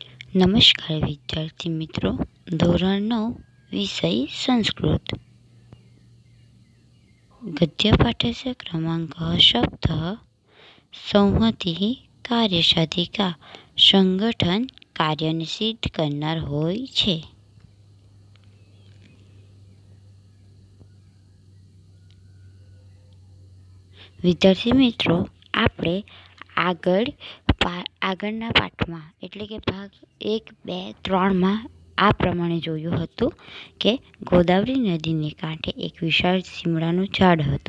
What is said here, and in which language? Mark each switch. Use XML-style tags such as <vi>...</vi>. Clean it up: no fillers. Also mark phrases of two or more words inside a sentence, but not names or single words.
<gu>નમસ્કાર વિદ્યાર્થી મિત્રો, ધોરણ 9 વિષય સંસ્કૃત.</gu> <sa>गद्यपाठस्य क्रमांकः शब्दः संहतिः कार्यसाधिका संगठन</sa> <gu>કાર્યને સિદ્ધ કરનાર હોય છે. વિદ્યાર્થી મિત્રો, આપણે આગળના પાઠમાં એટલે કે ભાગ 1, 2, 3માં આ પ્રમાણે જોયું હતું કે ગોદાવરી નદીને કાંઠે એક વિશાળ લીમડાનું ઝાડ હતું.</gu>